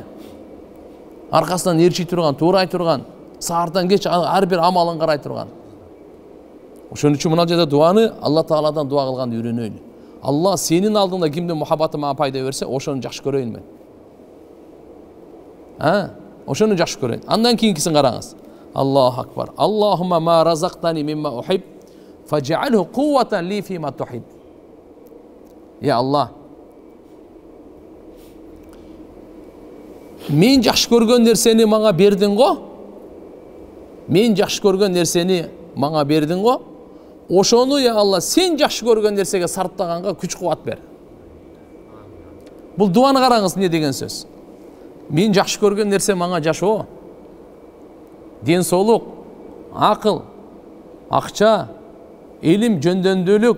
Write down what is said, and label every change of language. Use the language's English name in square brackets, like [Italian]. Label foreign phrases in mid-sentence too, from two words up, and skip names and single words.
[Kyrgyz] Аркасынан эрчий турган, туура айт турган, саардан кеч ар бир амалын карай турган. Ошон үчүн мына жерде дуаны Алла Тааладан дуа кылганды үйрөнөйлү. Алла сенин алдыңда кимдин мухаббаты мага пайда берсе, ошону жакшы көрөйүн мен. Ошону жакшы көрөйүн. Андан кийинкисин караңыз. [Arabic] الله أكبر. اللهم ما رزقتني مما أحب فاجعله قوة لي فيما تحب. [Kyrgyz] Я Алла, мен жакшы көргөн нерсени мага бердиң го? Мен жакшы көргөн нерсени мага бердиң го? Ошону, я Алла, сен жакшы көргөн нерсеге сарптаганга күч кубат бер. Бул дуаны караңыз, эмне деген сөз? Мен жакшы көргөн нерсе мага жашоо, ден соолук, акыл, акча, илим, жөндөмдүүлүк.